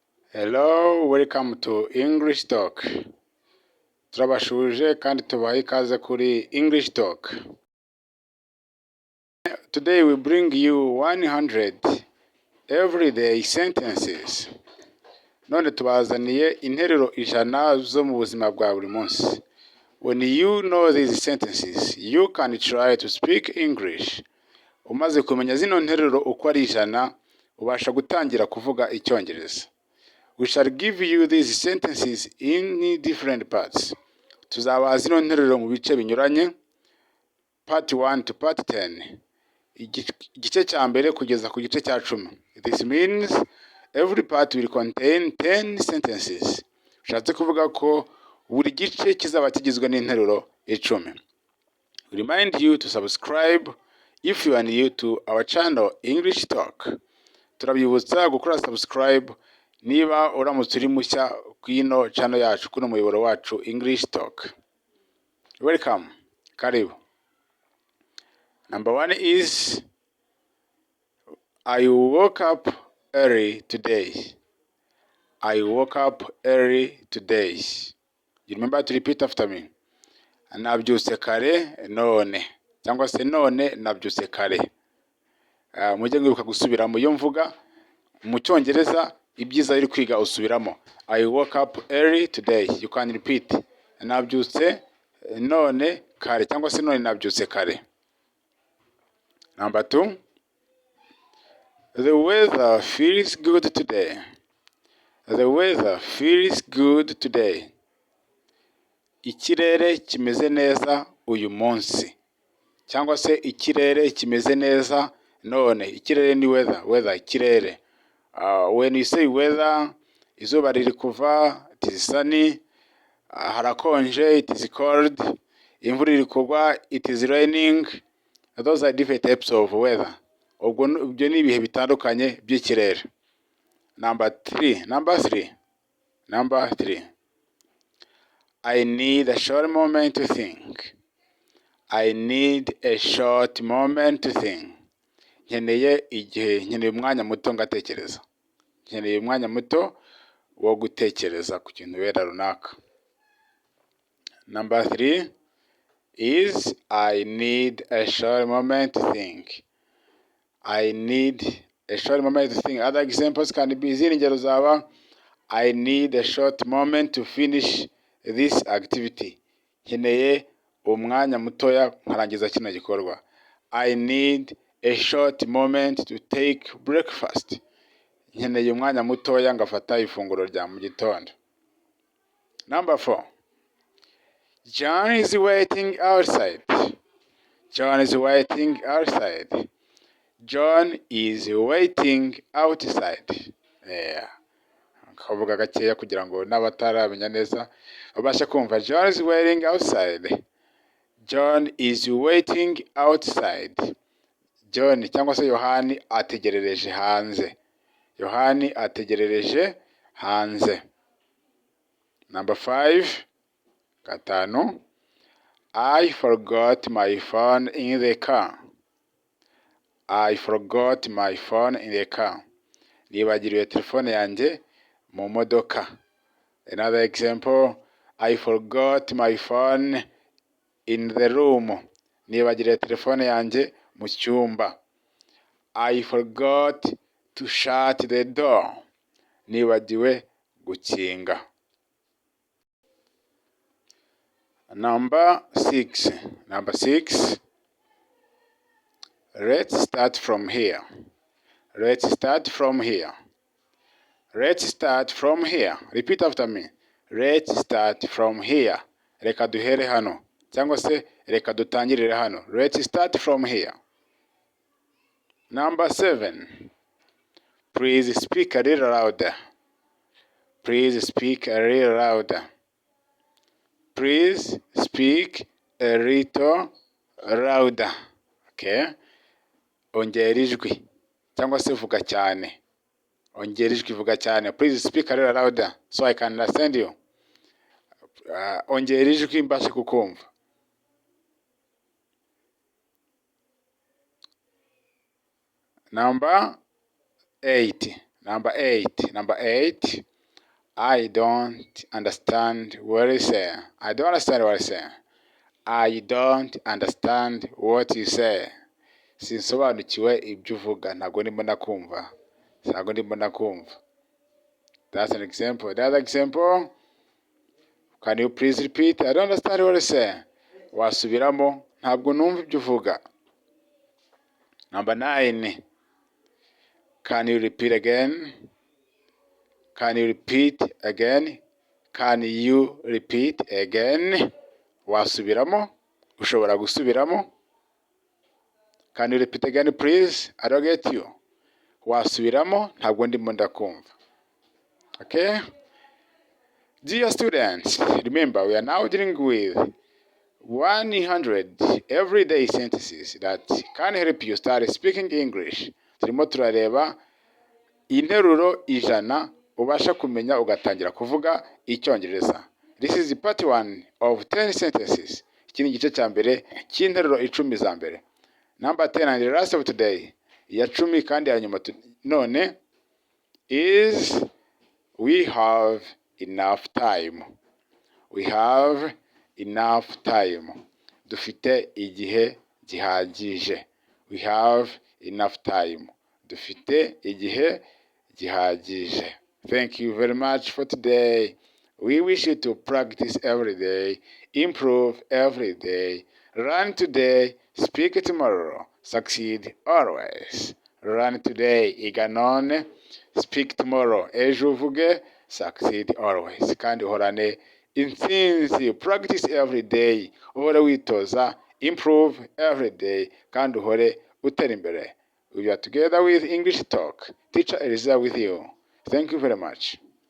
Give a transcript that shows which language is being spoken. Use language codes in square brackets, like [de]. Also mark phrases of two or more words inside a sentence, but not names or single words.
[en] Hello, welcome to English Talk. [rw] Turabashuje kandi tubaha ikaze kuri English Talk. [en] Today we bring you 100 everyday sentences. [rw] None tubazaniye interuro ijana zo mu buzima bwa buri munsi. [en] When you know these sentences, you can try to speak English. [rw] Umaze kumenya zino nteruro uko ari ijana, ubasha gutangira kuvuga Icyongereza. [en] We shall give you these sentences in different parts. [rw] Tuzabaha zino nteruro mu bice binyuranye, [en] part 1 to part 10. [rw] Igice cya mbere kugeza ku gice cya 10. [en] This means every part will contain 10 sentences. [rw] Bishatse kuvuga ko buri gice kizaba kigizwe n'interuro 10. [en] We remind you to subscribe if you are new to our channel English Talk. [rw] Turabibutsa gukora subscribe niba uramutse uri mushya ku ino channel yacu kuno muyoboro wacu English Talk. [en] Welcome. Karibu. Number 1 is I woke up early today. I woke up early today. You remember to repeat after me. [rw] Nabyutse kare none. Cyangwa se none nabyutse kare. Mujye mwibuka gusubiramo iyo mvuga mu Cyongereza ibyiza iri kwiga usubiramo. [en] I woke up early today. You can repeat. [rw] Nabyutse none kare cyangwa se none nabyutse kare. [en] Number 2. The weather feels good today. The weather feels good today. [rw] Ikirere kimeze neza uyu munsi. Cyangwa se ikirere kimeze neza none. Ikirere ni weather. Weather ikirere. [en] When you say weather, [rw] izuba riri kuva, [en] it is sunny. Harakonje, it is cold. [rw] Imvura iri kugwa, [en] it is raining. Those are different types of weather. [rw] Ibyo ni ibihe bitandukanye by'ikirere. [en] Number 3. I need a short moment to think. I need a short moment to think. [rw] Nkeneye umwanya muto ngatekereza. Nkeneye umwanya muto wo gutekereza ku kintu wera runaka. [en] Number 3 is I need a short moment to think. I need a short moment to think. Other examples can be [rw] izindi ngero zaba [en] I need a short moment to finish this activity. [rw] Nkeneye umwanya mutoya nkarangiza kino gikorwa. [en] I need a short moment to take breakfast. [rw] Nkeneye umwanya mutoya ngafata ifunguro rya mu gitondo. [en] Number 4. John is waiting outside. John is waiting outside. John is waiting outside. [rw] Kavuga gakeya kugira ngo n'abataramenya neza babashe kumva. [en] John is waiting outside. John is waiting outside. [rw] John cyangwa se Yohani ategerereje hanze. Yohani ategerereje hanze. [en] Number 5. 5. I forgot my phone in the car. I forgot my phone in the car. [rw] Nibagiriwe telefone yanjye mu modoka. [en] Another example, I forgot my phone in the room. [rw] Nibagiriwe telefone yanjye mu cyumba. [en] I forgot to shut the door. [rw] Nibagiwe gukinga. [en] Number 6. Let's start from here. Let's start from here. Let's start from here. Repeat after me. Let's start from here. [rw] Reka duhere hano. Cyangwa se reka dutangirire hano. [en] Let's start from here. Number 7. Please speak a little louder. Please speak a little louder. Please speak a little louder. Okay? [rw] Ongera ijwi cyangwa se vuga cyane. Ongera ijwi vuga cyane. [en] Please speak a little louder so I can understand you. [rw] Ongera ijwi mbashe kukumva. [en] Number 8. I don't understand what you say. I don't understand what you say. I don't understand what you say. [rw] Sinsobanukiwe ibyo uvuga. Ntabwo ndimo ndakumva. Ntabwo ndimo ndakumva. [en] That's an example. The other example, can you please repeat? I don't understand what you say. [rw] Wasubiramo, ntabwo numva ibyo uvuga. [en] Number 9. Can you repeat again? Can you repeat again? Can you repeat again? [rw] Wasubiramo, ushobora gusubiramo. [en] Can you repeat again, please? I don't get you. [rw] Wasubiramo, ntabwo ndimo ndakumva. [en] Okay? Dear students, remember we are now dealing with 100 everyday sentences that can help you start speaking English. [rw] Turimo turareba interuro 100 ubasha kumenya ugatangira kuvuga icyongereza. [en] This is part 1 of 10 sentences. [rw] Iki ni igice cya mbere cy'interuro 10 za mbere. [en] Number 10 and the last of today, [rw] ya 10 kandi ya nyuma none, [en] is we have enough time. We have enough time. [rw] Dufite igihe gihagije. [en] We have enough time. [rw] Dufite igihe gihagije. [en] Thank you very much for today. We wish you to practice every day, improve every day, learn today, speak tomorrow, succeed always. Learn today, [rw] iga none, [en] speak tomorrow, [rw] ejo uvuge, [en] succeed always. [rw] Kandi uhorane intsinzi, [en] practice every day, [rw] uhore witoza, [en] improve every day, [rw] kandi uhore utera imbere. [en] We are together with English Talk. Teacher Eliza with you. Thank you very much.